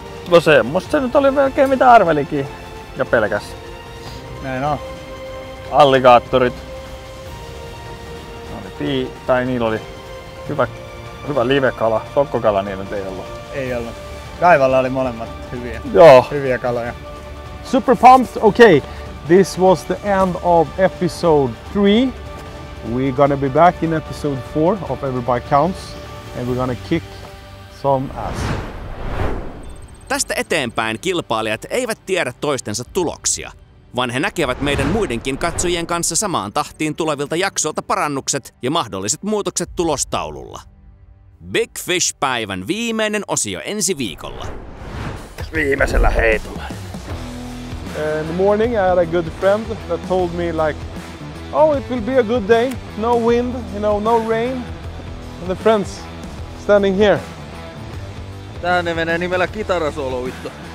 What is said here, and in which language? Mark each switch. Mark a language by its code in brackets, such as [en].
[fi] No semmosta se nyt oli melkein mitä arvelikin ja pelkäs. Näin on. Alligaattorit. Tai niillä oli hyvä livekala. Sokkokala niillä ei ollut. Ei ollut. Kaivalla oli molemmat hyviä. Joo. Hyviä kaloja. [en] Super pumped. Okay, this was the end of episode 3. We're gonna be back in episode 4 of Every Bite Counts, and we're gonna kick some ass. [fi] Tästä eteenpäin kilpailijat eivät tiedä toistensa tuloksia, vaan he näkevät meidän muidenkin katsojien kanssa samaan tahtiin tulevilta jaksoilta parannukset ja mahdolliset muutokset tulostaululla. Big Fish-päivän viimeinen osio ensi viikolla. Viimeisellä heitolla. [en] In the morning I had a good friend that told me like, oh, it will be a good day, no wind, no rain. And the friends standing here. [fi] Tähän ne menee nimellä kitarasoloitto.